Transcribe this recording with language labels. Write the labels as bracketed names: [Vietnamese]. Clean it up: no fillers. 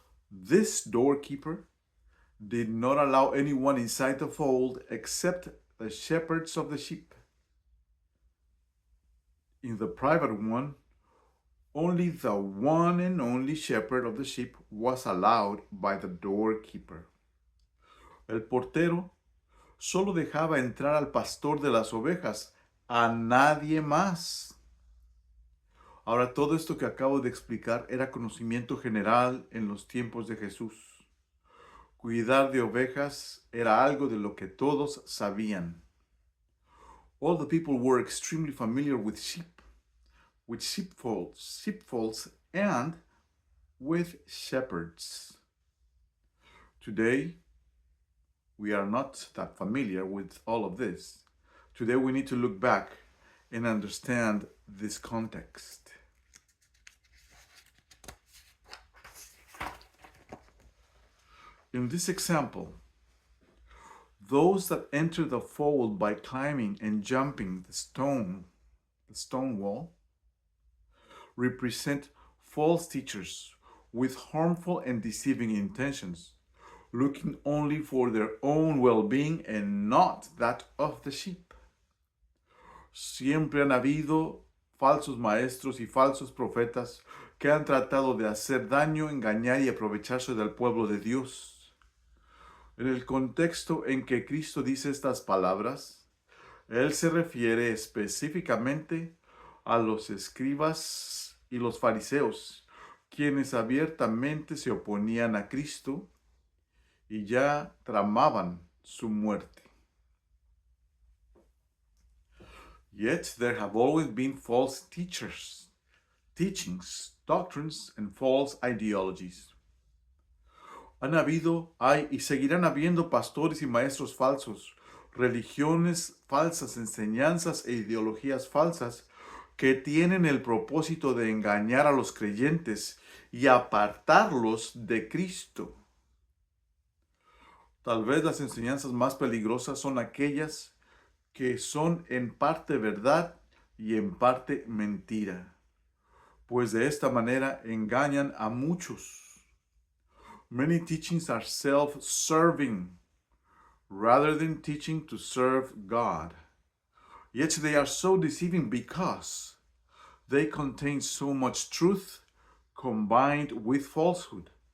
[English] This doorkeeper did not allow anyone inside the fold except the shepherds of the sheep. In the private one, only the one and only shepherd of the sheep was allowed by the doorkeeper. [Spanish] El portero solo dejaba entrar al pastor de las ovejas, a nadie más. Ahora, todo esto que acabo de explicar era conocimiento general en los tiempos de Jesús. Cuidar de ovejas era algo de lo que todos sabían. [English] All the people were extremely familiar with sheep, with sheepfolds, and with shepherds. Today, we are not that familiar with all of this. Today, we need to look back and understand this context. In this example, those that enter the fold by climbing and jumping the stone wall, represent false teachers with harmful and deceiving intentions, looking only for their own well-being and not that of the sheep. [Spanish] Siempre han habido falsos maestros y falsos profetas que han tratado de hacer daño, engañar y aprovecharse del pueblo de Dios. En el contexto en que Cristo dice estas palabras, Él se refiere específicamente a los escribas y los fariseos, quienes abiertamente se oponían a Cristo y ya tramaban su muerte. [English] Yet there have always been false teachings, doctrines, and false ideologies. [Spanish] Han habido, hay y seguirán habiendo pastores y maestros falsos, religiones falsas, enseñanzas e ideologías falsas que tienen el propósito de engañar a los creyentes y apartarlos de Cristo. Tal vez las enseñanzas más peligrosas son aquellas que son en parte verdad y en parte mentira, pues de esta manera engañan a muchos. [English] Many teachings are self-serving rather than teaching to serve God. Yet they are so deceiving because they contain so much truth combined with falsehood.